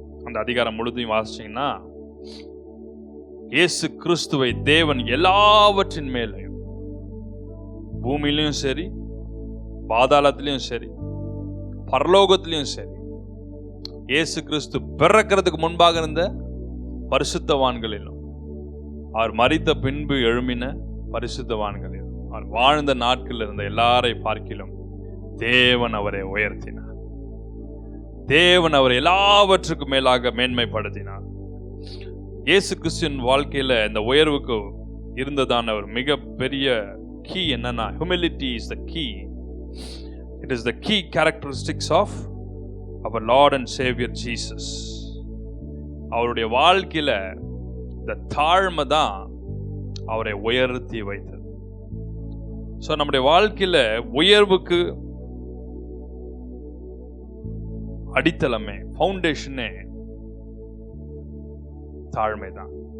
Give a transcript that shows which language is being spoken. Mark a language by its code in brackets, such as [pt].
[ta] அந்த அதிகாரம் முழுதையும் வாசிச்சீங்கன்னா, இயேசு கிறிஸ்துவை தேவன் எல்லாவற்றின் மேலையும், பூமியிலையும் சரி, பாதாளத்திலையும் சரி, பரலோகத்திலையும் சரி, இயேசு கிறிஸ்து பிறக்கிறதுக்கு முன்பாக இருந்த பரிசுத்தவான்களிலும், அவர் மரித்த பின்பு எழும்பின பரிசுத்தவான்களிலும், அவர் வாழ்ந்த நாட்களில் இருந்த எல்லாரை பார்க்கிலும் தேவன் அவரை உயர்த்தினார். தேவன் அவரை எல்லாவற்றுக்கும் மேலாக மேன்மைப்படுத்தினார். இயேசு கிறிஸ்துவின் வாழ்க்கையில இந்த உயர்வுக்கு இருந்ததான ஒரு மிக பெரிய கீ என்னன்னா, [en] humility is the key. It is the key characteristics of our Lord and Savior Jesus. [ta] அவருடைய வாழ்க்கையில இந்த தாழ்மை தான் அவரை உயர்த்தி வைத்தது. ஸோ நம்முடைய வாழ்க்கையில உயர்வுக்கு அடித்தளமே, ஃபவுண்டேஷனே தாழ்மை தான்.